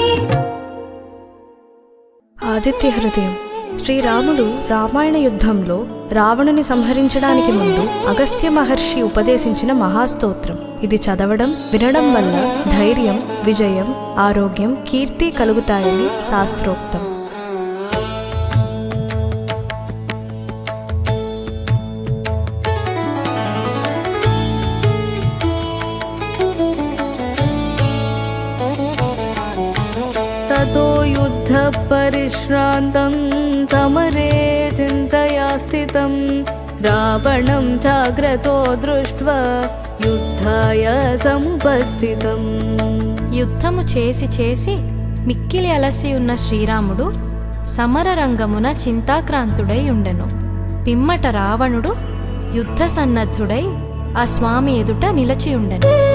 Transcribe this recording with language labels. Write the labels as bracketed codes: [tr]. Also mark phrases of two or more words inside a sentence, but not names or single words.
[te] ఆదిత్య హృదయం. శ్రీరాముడు రామాయణ యుద్ధంలో రావణుని సంహరించడానికి ముందు అగస్త్య మహర్షి ఉపదేశించిన మహాస్తోత్రం. ఇది చదవడం వినడం వల్ల ధైర్యం, విజయం, ఆరోగ్యం, కీర్తి కలుగుతాయని శాస్త్రోక్తం. [sa] ततो युद्ध परिश्रान्तं समरे चिन्तया स्थितं रावणं जाग्रतो दृष्ट्वा యుద్ధాయ సముపస్థితం. [te] యుద్ధము చేసి చేసి మిక్కిలి అలసి ఉన్న శ్రీరాముడు సమర రంగమున చింతాక్రాంతుడై ఉండెను. పిమ్మట రావణుడు యుద్ధ సన్నద్ధుడై ఆ స్వామి ఎదుట నిలచియుండెను.